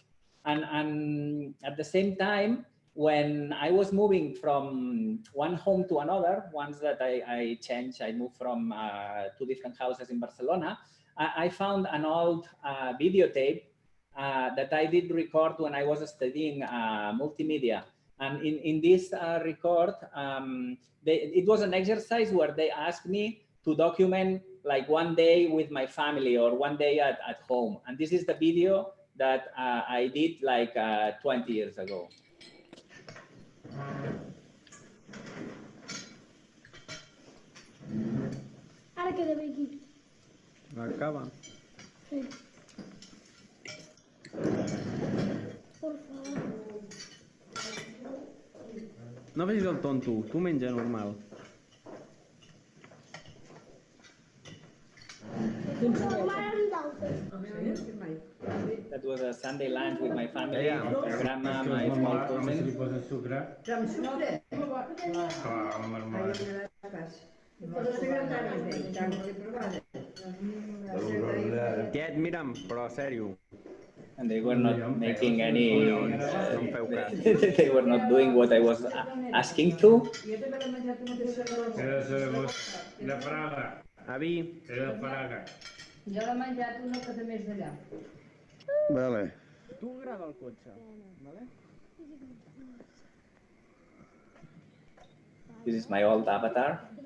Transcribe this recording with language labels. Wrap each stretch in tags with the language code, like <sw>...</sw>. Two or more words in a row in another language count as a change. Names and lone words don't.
<en>And at the same time, when I was moving from one home to another, once that I changed, I moved from 2 different houses in Barcelona, I found an old videotape that I did record when I was studying multimedia. And in this record, it was an exercise where they asked me to document like one day with my family or one day at home. And this is the video that I did like 20 years ago.</en> <ca>Ara queda bé aquí. Acaba.</ca> <es>Sí. Por favor.</es> <ca>No facis el tonto, tu menja normal.</ca> <en>That was a Sunday lunch with my family, my grandma, my small cousin.</en> <ca>Quiet, mira'm, però sèrio.</ca> <en>And they were not making any, they were not doing what I was asking to.</en> <ca>Avi. Jo l'he menjat una cosa més d'allà. Vale. Tu agrada el cotxe, vale?</ca> <en>This is my old avatar.</en>